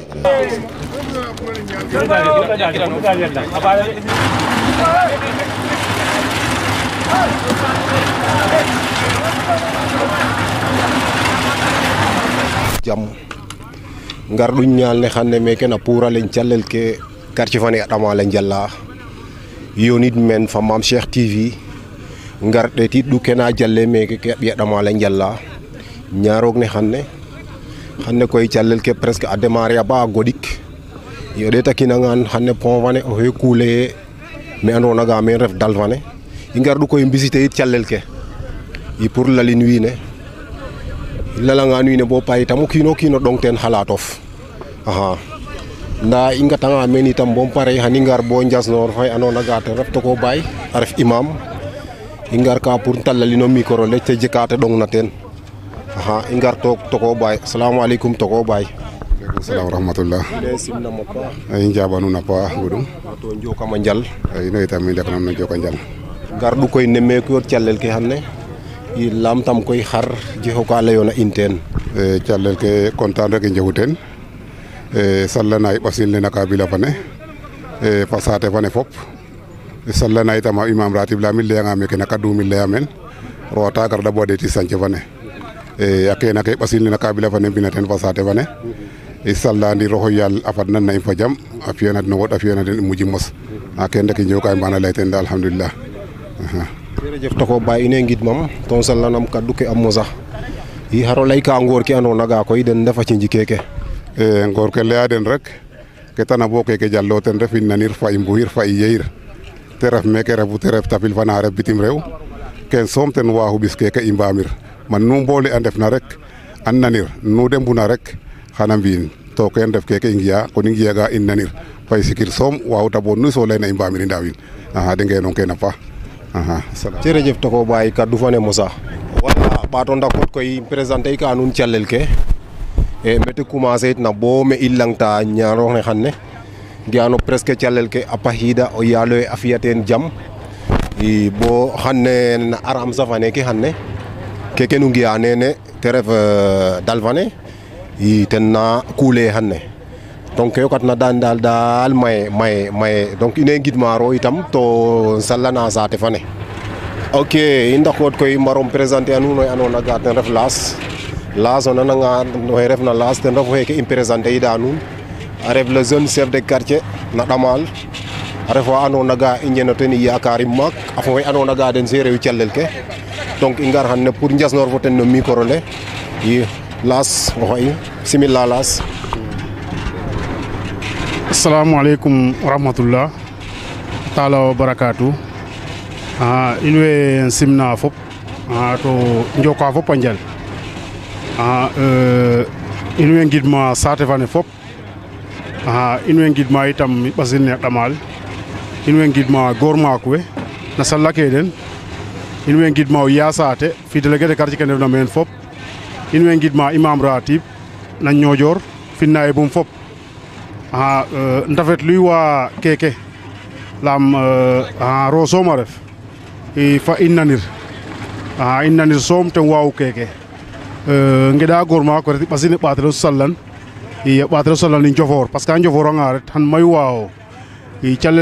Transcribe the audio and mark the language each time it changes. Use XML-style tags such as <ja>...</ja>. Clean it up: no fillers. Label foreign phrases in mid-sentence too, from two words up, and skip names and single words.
<srr>jam ngar ɗum ñalne hande meke na puralen callel ke quartier fane a ɗamale jalla yonit men fa Mame Cheikh TV ngar ɗetit ɗu kena jalle meke ke ɓiya ɗamale jalla ñarog ne hande koye callel ke</srr> <fr>presque a démarré</fr> <srr>a ba a goɗik yo ɗeta kinangan hande pont fane o he kuule me andona ga men ref dal fane i ngar ɗu koye mbisite yit callel ke i pour lalin wiine lalangan wiine bo payi tam o kiino kiino ɗong ten xalatof nda i ngatanga men itam bo pare xani ngar bo Njasnoor fay andona ga ten ref toko baay a ref imam i ngar ka pour talalino micro le te jeka te ɗong na ten i ngar toko baay asalamualeykum toko baay.</srr> <ar>Assalamu rahmatullah.</ar> <srr>le simnamo paax ay njaɓanuna paax Ngoudoum to njokama njal ay no itam i ndefnam no joka njal ngar ɗu koy nemmeeku yo callel ke xane i lamtam koy xar jexo ka leyona in teen calel ke content rek i njefu teen sallana i ɓasil ne na kabila fane fa saate fane fop sallana itam a imam ratib lamit leyanga meke na kadumil leya men rota garda bo ɗeti sanche fane a kene ke ɓasil ne na kabila fane mbina teen fa saate fane i sallandi roxo yaal a fadnan na in fa jam a fiyana den o woɗ a fiyana den i muji mos a kene rek i njew ka i mbana ley teen da alhamdulillah. jerejef toko baay ine ngidmam to sallanam kaddu ke a mosa i xaro ley ka ngoor ke andona ga koy den ndefa cinji keke ngoor ke leya den rek ke tana bo keke jallo ten ref i nanir fa i mbuxir fa i yeyir te ref meke refu te ref tapil fana ref bitim rew ken soom ten waaxu ɓis keke i mbamir man nu mboole a ndefna rek a nanir nu de mbuna rek xana mbi'in to ken ref keke i ngiya kon i ngiyaga i nanir fa i sikir soom waaxu ta bo nu so leyna i mbamir i ndaawin de ngenong kene paax. jerejef toko baay kaddu fane mosa wala ɓato ndakot koy présenter ka nuun calel ke mete commencer it na bo me i langta ñarox ne xane giyano presque calel ke a paxiida o yaaloxe a fiya teen jam i bo xane na aram safane ke xane keke nu ngiya nene te ref dal fane i ten na kuule xane donc ke yokatna daal maye donc ine ngidmaro itam to sallana saate fane ok i ndakot koy mbarom présenter a nuun oxe andona ga ten ref Las o nananga oxe refna Las ten refu xeke i présenter ida nuun a ref</srr> <fr>le jeune chef de quartier</fr> <srr>na Damal a ref wa andona ga i njeno ten i yakarim maak a fo xe andona ga den serew calel ke donc i ngar xan ne pour Njasnoor fo ten no micro le i Las o xoy simila Las.</srr> <ar>Assalamualaikum warahmatullah taala wa barakatuh</ar> <srr>in way simna fop to njoka fop a njal in way ngidma saate fane fop in way ngidma itam ɓasil ne ɗamal in way ngidma goor maak we na salla ke den in way ngidma o Ya Saate fi</srr> <fr>délégué de quartier</fr> <srr>ke ndefna meen fop in way ngidma imam ratib na Niodior finna e bum fop ndafet luy wa keke lam ro soom a ref fa in nanir soom ten waaw keke ngeɗa goor maak o ret ɓasil ne ɓaatelo sallan a ɓaatelo sallan i Njofor</srr> <fr>parce que</fr> <srr>a njoforanga ret xan mayu waawo calel</srr>